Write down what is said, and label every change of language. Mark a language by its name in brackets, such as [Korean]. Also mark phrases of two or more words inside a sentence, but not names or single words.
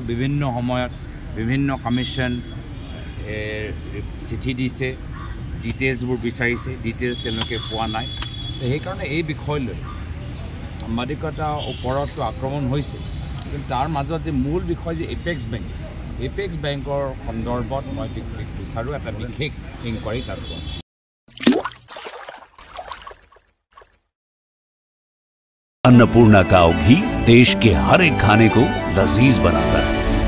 [Assamese] বিভিন্ন সময়ত বিভিন্ন কমিশ্যন চিঠি দিছে, ডিটেইলছবোৰ বিচাৰিছে, ডিটেইলছ তেওঁলোকে পোৱা নাই। সেইকাৰণে এই বিষয় লৈ সাংবাদিকতাৰ ওপৰতো আক্ৰমণ হৈছে, কিন্তু তাৰ মাজত যে মূল বিষয় যে [English] Apex Bank [Assamese] সন্দৰ্ভত মই বিচাৰোঁ এটা বিশেষ ইনকুৱাৰী তাত [Hindi] अन्नपूर्णा काव घी देश के हर एक खाने को लजीज बनाता है।